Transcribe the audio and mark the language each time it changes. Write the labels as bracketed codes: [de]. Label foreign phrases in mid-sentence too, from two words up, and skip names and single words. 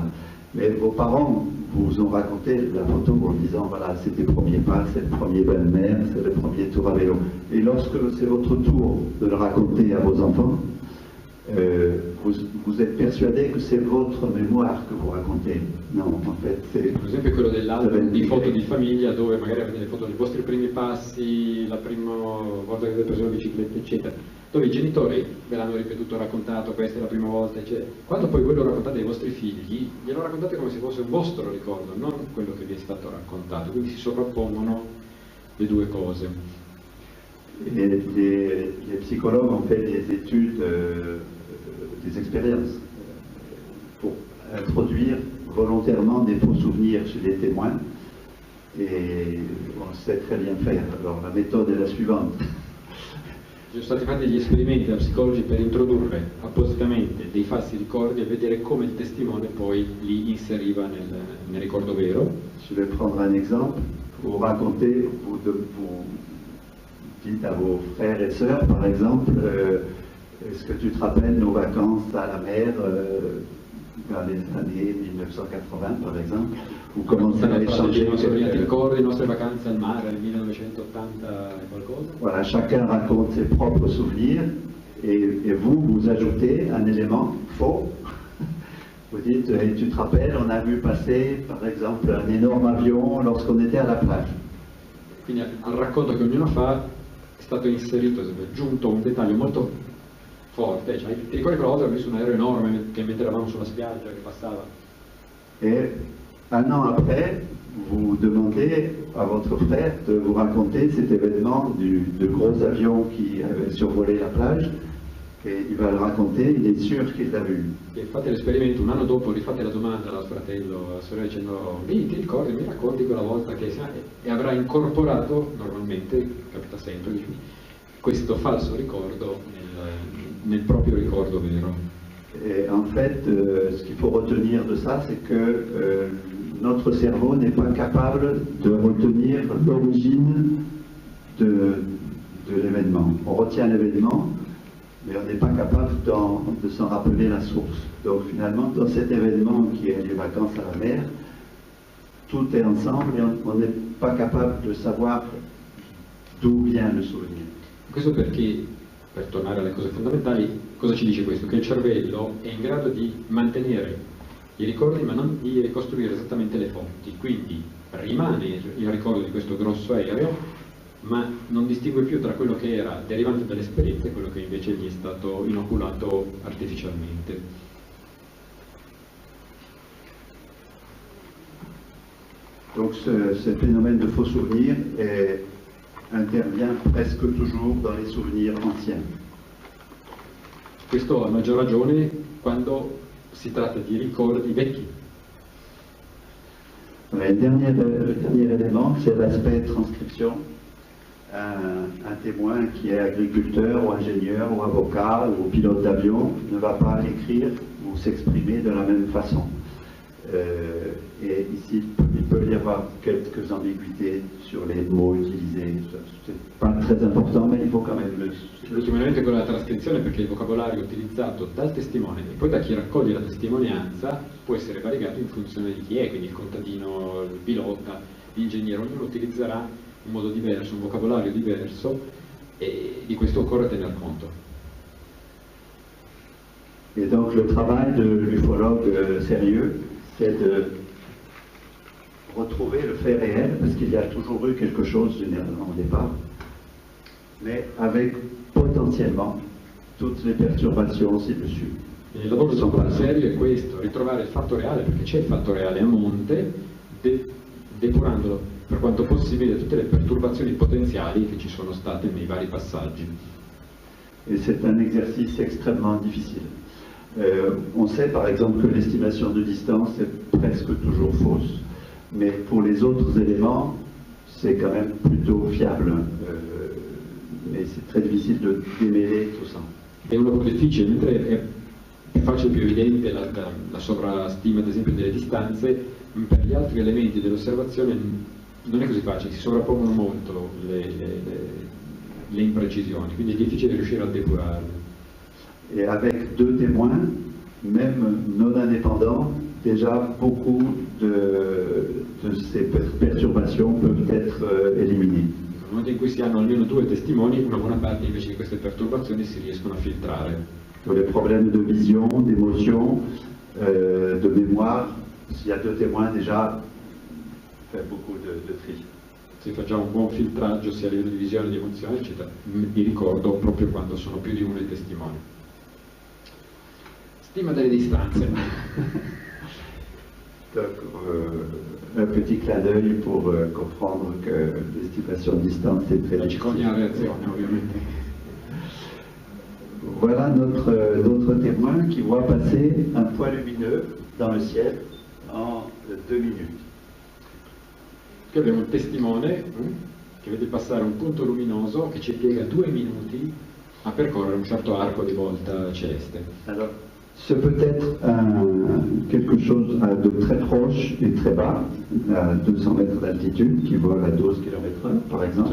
[fr] Mais vos parents vous ont raconté la photo en disant, voilà, c'est tes premiers pas, c'est le premier bain de mer, c'est le premier tour à vélo. Et lorsque c'est votre tour de le raconter à vos enfants, vous êtes persuadé che c'est votre mémoire che vous racontez. No, en fait, c'est... [it] Per esempio quello dell'album di foto di famiglia dove magari avete le foto dei vostri primi passi, la prima volta che avete preso la bicicletta, eccetera, dove i genitori ve l'hanno ripetuto, raccontato, questa è la prima volta, eccetera. Quando poi voi lo raccontate ai vostri figli, glielo raccontate come se fosse un vostro ricordo, non quello che vi è stato raccontato, quindi si sovrappongono le due cose. [fr] Les psychologues ont fait des études, des expériences pour introduire volontairement des faux souvenirs chez les témoins, et on sait très bien faire. Alors la méthode est la suivante. [it] Ci sono stati fatti degli esperimenti da psicologi per introdurre appositamente dei falsi ricordi e vedere come il testimone poi li inseriva nel ricordo vero. [fr] Je vais prendre un exemple. Vous racontez, vous dites à vos frères et sœurs, par exemple, est-ce que tu te rappelles nos vacances à la mer dans les années 1980, par exemple? Vous commencez à échanger. [it] Ti ricordi le nostre vacanze al mare nel 1980 e qualcosa? [fr] Voilà, chacun raconte ses propres souvenirs et vous ajoutez un élément faux. Vous dites, et tu te rappelles, on a vu passer par exemple un énorme avion lorsqu'on était à la plage. [it] Quindi al racconto che ognuno fa è stato inserito, è aggiunto un dettaglio molto forte, cioè, ti ricordi quella volta che ho visto un aereo enorme che mentre eravamo sulla spiaggia che passava? [fr] Et un an après, vous demandez à votre frère de vous raconter cet événement de gros avions qui avaient survolé la plage, et il va le raconter, il est sûr qu'il l'a vu. [it] E fate l'esperimento, un anno dopo rifate la domanda al fratello, alla sorella dicendo ti ricordi, mi racconti quella volta che e avrà incorporato normalmente, capita sempre, questo falso ricordo nel proprio ricordo vero. [fr] Et en fait, ce qu'il faut retenir de ça, c'est que notre cerveau n'est pas capable de retenir l'origine de l'événement. On retient l'événement, mais on n'est pas capable de s'en rappeler la source. Donc finalement, dans cet événement qui est les vacances à la mer, tout est ensemble et on n'est pas capable de savoir d'où vient le souvenir. [it] Questo perché, per tornare alle cose fondamentali, cosa ci dice questo? Che il cervello è in grado di mantenere i ricordi ma non di ricostruire esattamente le fonti, quindi rimane il ricordo di questo grosso aereo, ma non distingue più tra quello che era derivante dall'esperienza e quello che invece gli è stato inoculato artificialmente. [fr] Donc ce phénomène de faux souvenirs intervient presque toujours dans les souvenirs anciens. [it] Questo a maggior ragione quando si tratta di ricordi vecchi. [fr] Le dernier élément, c'est l'aspect transcription. Un témoin qui est agriculteur ou ingénieur ou avocat ou pilote d'avion ne va pas écrire ou s'exprimer de la même façon. Et ici, il peut y avoir quelques ambiguïtés sur les mots utilisés. C'est pas très important, mais il faut quand même le... [it] L'ultimo elemento è quello della trascrizione, perché il vocabolario utilizzato dal testimone e poi da chi raccoglie la testimonianza può essere variegato in funzione di chi è, quindi il contadino, il pilota, l'ingegnere, ognuno utilizzerà un modo diverso, un vocabolario diverso e di questo occorre tener conto. [fr] Et donc le travail de l'ufologue sérieux, c'est de retrouver le fait réel, parce qu'il y a toujours eu quelque chose généralement au départ, mais avec potentiellement toutes les perturbations ci-dessus. [it] Il lavoro del ufologo serio è questo, ritrovare il fatto reale, perché c'è il fatto reale a monte, depurandolo per quanto possibile tutte le perturbazioni potenziali che ci sono state nei vari passaggi. [fr] Et c'est un exercice extrêmement difficile. On sait par exemple que l'estimation de distance est presque toujours fausse, mais pour les autres éléments, c'est quand même plutôt fiable. Mais c'est très difficile de démêler tout ça. [it] È un lavoro difficile, mentre è più facile, più evidente la sovrastima ad esempio delle distanze, per gli altri elementi dell'osservazione non è così facile, si sovrappongono molto le imprecisioni, quindi è difficile riuscire a depurarle. [fr] Et avec deux témoins, même non indépendants, déjà beaucoup de ces perturbations peuvent être éliminées. [it] Nel momento in cui si hanno almeno due testimoni, una buona parte invece di queste perturbazioni si riescono a filtrare. [fr] Les problèmes de vision, d'émotion, de mémoire, s'il y a deux témoins déjà, fait beaucoup de tri. [it] Se facciamo un buon filtraggio sia a livello di visione, di emozione, eccetera, mi ricordo proprio quando sono più di uno i testimoni. Stima delle distanze. [fr] Donc, un petit clin d'œil pour comprendre que l'estimation de distance est très [it] Ci coglie la reazione, ovviamente. [fr] Voilà notre témoin qui voit passer un point lumineux dans le ciel en 2 minutes. [it] Qui abbiamo un testimone che vede passare un punto luminoso che ci piega 2 minuti a percorrere un certo arco di volta celeste. [fr] Alors, ce peut être quelque chose de très proche et très bas, à 200 mètres d'altitude, qui vole à 12 km/h, par exemple.